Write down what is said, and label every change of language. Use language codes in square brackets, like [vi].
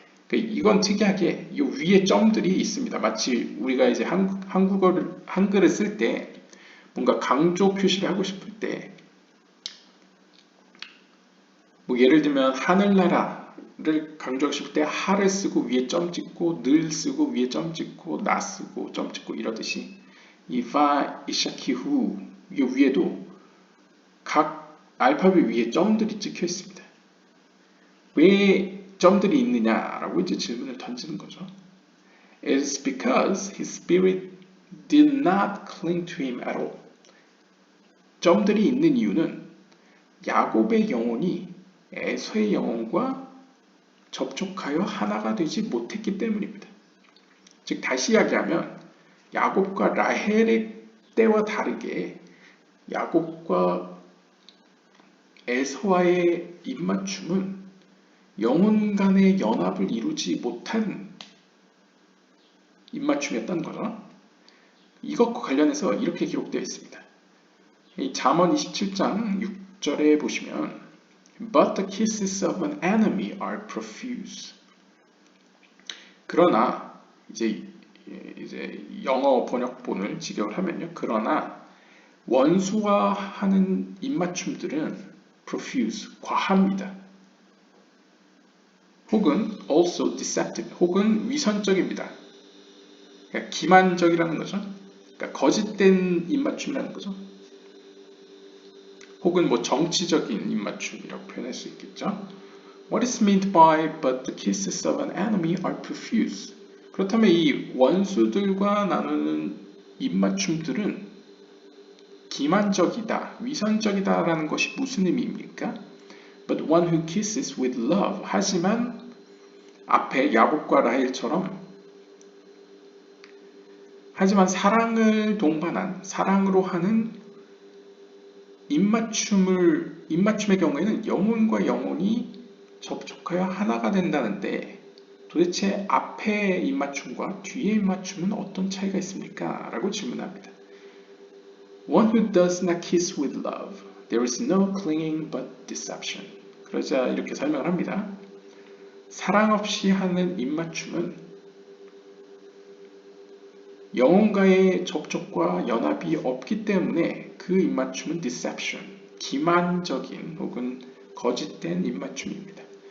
[ko] 그러니까 이건 특이하게 이 위에 점들이 있습니다. 마치 우리가 이제 한글을 쓸 때 뭔가 강조 표시를 하고 싶을 때 뭐 예를 들면 하늘나라를 강조하고 싶을 때 하를 쓰고 위에 점 찍고 늘 쓰고 위에 점 찍고 나 쓰고 점 찍고 이러듯이 이바 이샤키후 이 위에도 각 알파벳 위에 점들이 찍혀 있습니다. 왜 점들이 있느냐라고 이제 질문을 던지는 거죠. [en] It's because his spirit did not cling to him at all. [ko] 점들이 있는 이유는 야곱의 영혼이 에서의 영혼과 접촉하여 하나가 되지 못했기 때문입니다. 즉 다시 이야기하면 야곱과 라헬의 때와 다르게 야곱과 에서와의 입맞춤은 영혼 간의 연합을 이루지 못한 입맞춤이었다는 거죠. 이것과 관련해서 이렇게 기록되어 있습니다. 이 잠언 27장 6절에 보시면 [en] But the kisses of an enemy are profuse. [ko] 그러나 이제 영어 번역본을 직역을 하면요. 그러나 원수와 하는 입맞춤들은 profuse, 과합니다. 혹은 [en] also deceptive, [ko] 혹은 위선적입니다. 그러니까 기만적이라는 거죠. 그러니까 거짓된 입맞춤이라는 거죠. 혹은 뭐 정치적인 입맞춤이라고 표현할 수 있겠죠. [en] What is meant by but the kisses of an enemy are profuse? [ko] 그렇다면 이 원수들과 나누는 입맞춤들은 기만적이다, 위선적이다라는 것이 무슨 의미입니까? [en] But one who kisses with love. [ko] 하지만 앞에 야곱과 라헬처럼 하지만 사랑을 동반한 사랑으로 하는 입맞춤의 경우에는 영혼과 영혼이 접촉하여 하나가 된다는데 도대체 앞의 입맞춤과 뒤의 입맞춤은 어떤 차이가 있습니까? 라고 질문합니다. [en] One who does not kiss with love, there is no clinging but deception. [ko] 그러자 이렇게 설명을 합니다. 사랑 없이 하는 입맞춤은 영혼과의 접촉과 연합이 없기 때문에 그 입맞춤은 deception, 기만적인 혹은 거짓된 입맞춤입니다.